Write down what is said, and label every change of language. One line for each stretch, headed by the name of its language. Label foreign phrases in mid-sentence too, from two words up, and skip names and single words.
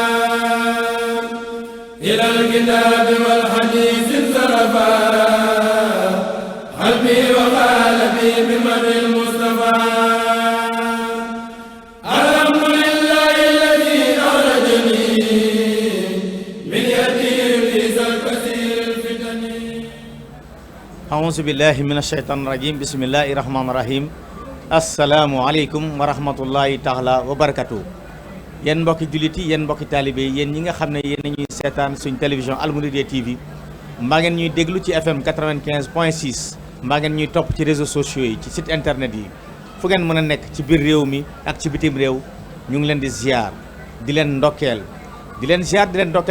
Arabic: إلى الكتاب والحديث انصرفا قلبي وقلبي بمجد المصطفى الحمد لله الذي أخرجني من يتيم ذا الكثير الفتن أعوذ بالله من الشيطان الرجيم بسم الله الرحمن الرحيم السلام عليكم ورحمة الله تعالى وبركاته
Wolof: yéen mbokki jullit yi yéen mbokki taalibe yi yéen ñi nga xam ne yéen ñuy seetaan suñ télévision Al Mouridiyyah TV mbaa ngeen ñuy déglu ci FM 95.6 mbaa ngeen ñuy topp ci
French: réseaux sociaux
Wolof: yi ci
French: site internet
Wolof: yi fu ngeen mën a nekk ci biir réew mi ak ci bitim réew ñu ngi leen di ziar di leen ndokkeel di leen ziar di leen ndokkeel